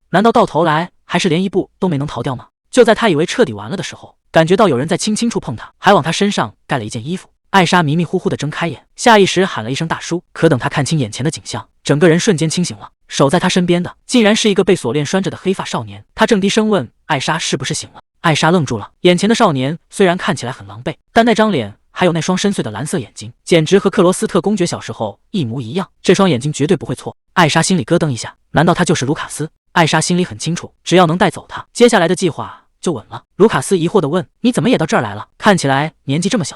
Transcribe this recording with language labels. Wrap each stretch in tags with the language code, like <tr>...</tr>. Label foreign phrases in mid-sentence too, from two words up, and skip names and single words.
<zh>難道到頭來還是連一步都沒能逃掉嗎？就在他以為徹底完了的時候，感覺到有人在輕輕觸碰他，還往他身上蓋了一件衣服。艾莎迷迷糊糊地睜開眼，下意識喊了一聲大叔。可等他看清眼前的景象，整個人瞬間清醒了。守在他身邊的竟然是一個被鎖鏈拴着的黑髮少年。他正低聲問艾莎是不是醒了。艾莎愣住了，眼前的少年雖然看起來很狼狽，但那張臉還有那雙深邃的藍色眼睛，簡直和克羅斯特公爵小時候一模一樣。這雙眼睛絕對不會錯。艾莎心裡咯噔一下，難道他就是盧卡斯？艾莎心裡很清楚，只要能帶走他，接下來的計劃就穩了。盧卡斯疑惑地問：“你怎麼也到這兒來了？看起來年紀這麼小。”</zh>